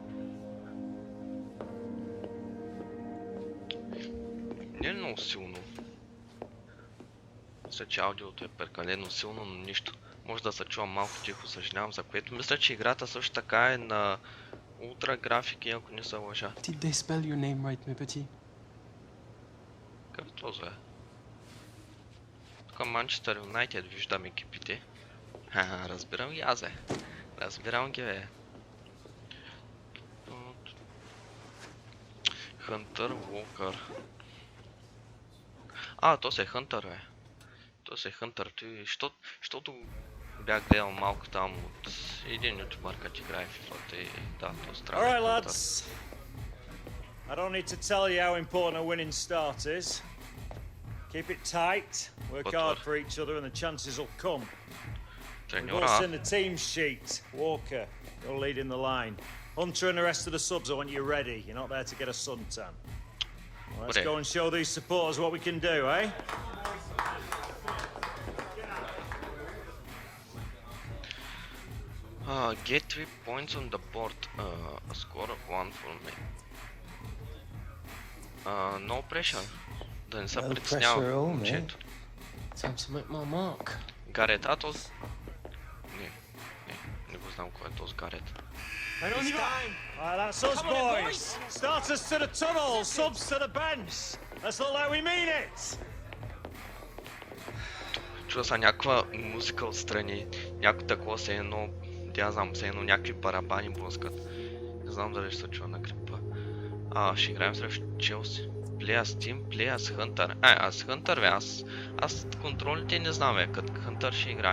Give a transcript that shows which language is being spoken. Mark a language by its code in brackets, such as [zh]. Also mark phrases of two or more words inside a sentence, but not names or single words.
[bg] Не е много силно. Мисля, че аудиото е прекалено силно, но нищо. Може да се чувам малко тихо, съжалявам за което. Мисля, че играта също така е на ултра графики, ако не се лъжа. [en] Did they spell your name right, [fr] mes petits? [bg] Как е това, бе? Тук Манчестър Юнайтед виждам екипите. Ха, разбирам ги аз, бе. Разбирам ги, бе. Хънтър, Уокър. То се е Хънтър, бе. То се е Хънтър, защото бях гледал малко там от един ютубър, като играе в FIFA и да, то страшно. [en] Alright lads, I don't need to tell you how important a winning start is. Keep it tight, work hard for each other and the chances will come. We've all seen the team sheet. Walker, you're leading the line. Hunter and the rest of the subs, I want you ready. You're not there to get a suntan. Well, let's go and show these supporters what we can do, eh? Get 3 points on the board. A score of 1 for me. No pressure. [bg] Да не се притеснява момчето. [en] Time to make my mark. [bg] Гарет, не го знам кой е този Гарет. [en] That's us boys. Starters to the tunnel, subs to the bench. Let's look like we mean it. [bg] Чува са някаква музика отстрани, някакво такова се едно, тя знам, се едно някакви барабани блъскат. Не знам дали ще се чува на клипа. Ще играем срещу Челси. Плея с Тим, плея с Хънтър. Аз Хънтър, бе, аз контролите не знам, бе, като Хънтър ще играе.